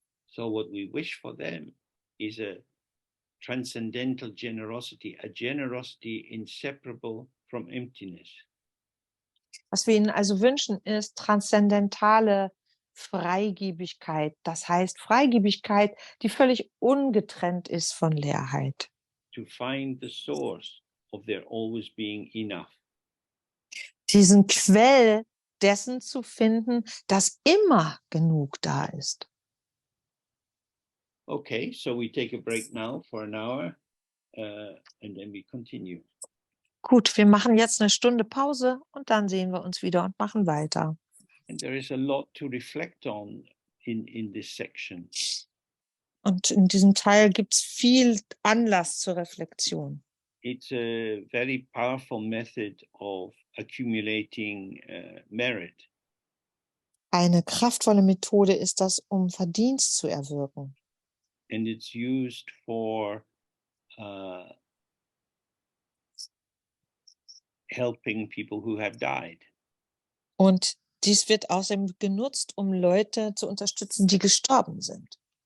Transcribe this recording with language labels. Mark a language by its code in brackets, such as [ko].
[en] So what we wish for them is a transcendental generosity, a generosity inseparable from emptiness. [de] Was wir ihnen also wünschen, ist transzendentale Freigebigkeit. Das heißt Freigebigkeit, die völlig ungetrennt ist von Leerheit. [en] To find the source of their always being enough. [de] Diesen Quell dessen zu finden, dass immer genug da ist. [en] Okay, so we take a break now for an hour and then we continue. [de] Gut, wir machen jetzt eine Stunde Pause und dann sehen wir uns wieder und machen weiter. [en] And there is a lot to reflect on in this section. [de] Und in diesem Teil gibt es viel Anlass zur Reflexion. [en] It's a very powerful method of accumulating merit. [de] Eine kraftvolle Methode ist das, um Verdienst zu erwirken. [en] And it's used for helping people who have died. [de] Und Dies wird außerdem genutzt, um Leute zu unterstützen, die gestorben sind.